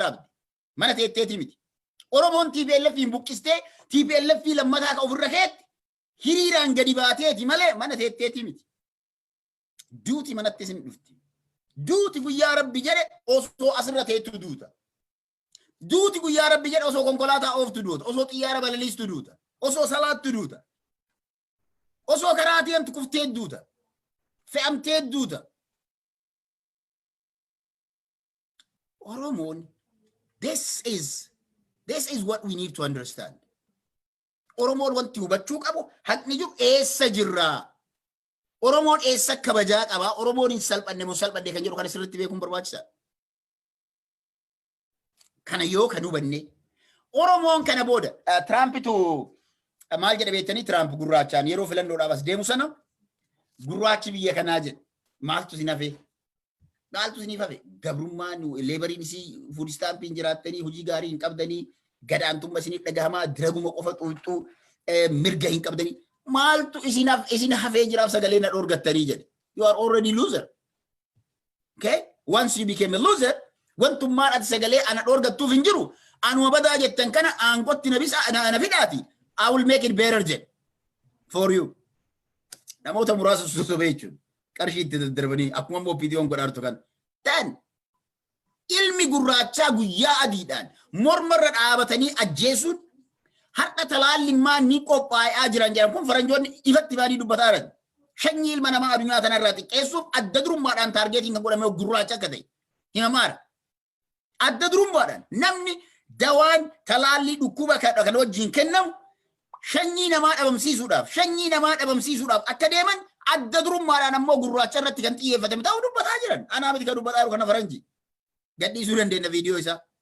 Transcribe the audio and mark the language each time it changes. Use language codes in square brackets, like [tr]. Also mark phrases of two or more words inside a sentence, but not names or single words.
[om] rabdi mana tetteti miti oromon TPLF hin buqqiste TPLF lammata ka ofirra keet hiriiraan gadi baateeti malee mana tetteti miti duuti manatti sin dhufti duuti guyyaa rabbi jedhe osoo asirra teettu duuta duuti guyyaa rabbi jedhe osoo konkolaataa ooftu duuta osoo xiyyaara balaliistu duuta osoo salaattu duuta osoo karaa deemtu kuftee duuta fe'amtee duuta Oromoon [en] this is what we need to understand [om] Oromoon wanti hubachuu qabu haqni jiru eessa jirraa Oromoon eessa kabajaa qaba Oromoon hin salphanne moo salphanne kan jedhu kan sirriitti beekuun barbaachisaa kana yoo kan hubanne Oromoon kana booda Trumpitu maal jedhe beektanii Trump gurraachaan yeroo filannoodhaaf as deemu sana gurraachi biyya kanaa jedhe maaltu sin hafe maaltu sin hafe gabrummaan leebariin isii [en] food stamping [om] jiraattanii hojii gaarii hin qabdanii gadaantummaa isiniif dhagahamaa diraguma qofa xuuxxuu mirga hin qabdanii maaltu isin hafee jiraaf sagalee na dhorgattanii jedhe [en] you are already loser okay once you became a loser [om] wantummaan ati sagalee ana dhorgattuuf hin jiru anuma badaa jettan kana aangotti na bisa ana fidaati [en] I will make it [om] better jedhe [en] for you [om] namoota muraasa sosobee jechuun qarshii itti daddarbanii akkuma immoo PDO'n godhaartu kan tan ilmi gurraachaa guyyaa adiidhaan mormarra dhaabatanii ajjeesuun har'a talaallimmaa ni qophaa'aa jiran jedhan kun faranjoonni ifatti baanii dubbataa jiran shanyii ilma namaa addunyaa kanarraa xiqqeessuuf adda durummaadhaan taargeetiin kan godhame gurraacha akka ta'e himamaadha adda durummaadhaan namni dawaan talaallii dhukkuba kan wajjin kennamu shanyii namaa dhabamsiisuudhaaf akka deeman adda durummaadhaan ammoo gurraacha irratti kan xiyyeeffatame ta'uu dubbataa jiran anaa miti kan dubbataa jiru kana faranjii gadhiisuu dandeenya viidiyoo isaa